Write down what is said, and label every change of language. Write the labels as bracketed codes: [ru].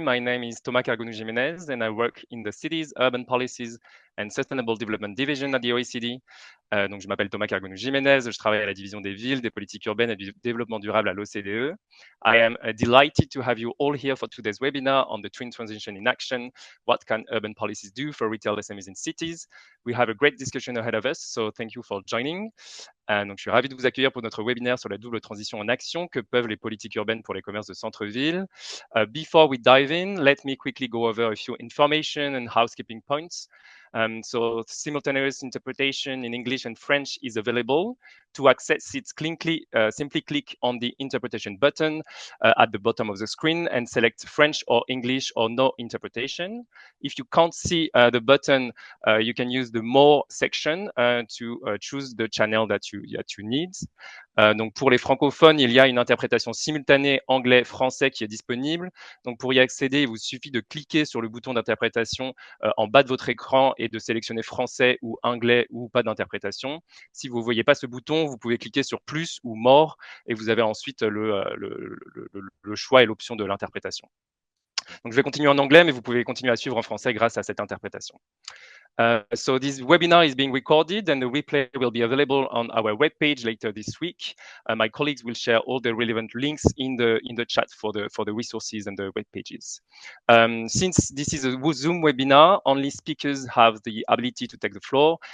[en] My name is Thomas Cargonou-Jiménez, and I work in the Cities, Urban Policies and Sustainable Development Division at the OECD. [fr] Donc, je m'appelle Thomas Cargonou-Jiménez. Je travaille à la division des villes, des politiques urbaines et du développement durable à l'OCDE. [en] I am delighted to have you all here for today's webinar on the twin transition in action. What can urban policies do for retail SMEs in cities? We have a great discussion ahead of us, so thank you for joining. [fr] Donc, je suis ravi de vous accueillir pour notre webinaire sur la double transition en action que peuvent les politiques urbaines pour les commerces de centre-ville. [en] Before we dive in, let me quickly go over a few information and housekeeping points. So simultaneous interpretation in English and French is available. To access it, simply click on the interpretation button at the bottom of the screen and select French or English or no interpretation. If you can't see the button, you can use the More section to choose the channel that you need. [fr] Donc pour les francophones, il y a une interprétation simultanée anglais-français qui est disponible. Donc pour y accéder, il vous suffit de cliquer sur le bouton d'interprétation en bas de votre écran et de sélectionner français ou anglais ou pas d'interprétation. Si vous ne voyez pas ce bouton, vous pouvez cliquer sur plus ou more et vous avez ensuite le choix et l'option de l'interprétation. Donc je vais continuer en anglais, mais vous pouvez continuer à suivre en français grâce à cette interprétation. [en] So this webinar is being recorded and the replay will be available on our webpage later this week. My colleagues will share all the relevant links in the chat for the resources and the web pages. Since this is a Zoom webinar, only speakers have the ability to take the floor.